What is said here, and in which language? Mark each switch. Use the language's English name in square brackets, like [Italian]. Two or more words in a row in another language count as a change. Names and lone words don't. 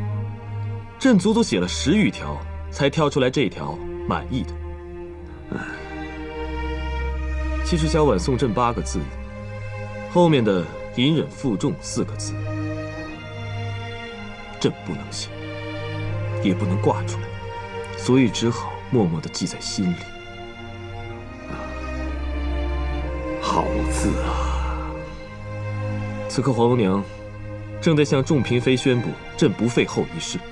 [Chinese] 朕足足寫了10餘條，才挑出來這條滿意的。其實小婉送朕8個字，後面的隱忍負重4個字，朕不能寫，也不能掛出來，所以只好默默地記在心裡。好字啊！此刻皇额娘正在向众嬪妃宣布朕不废后一事。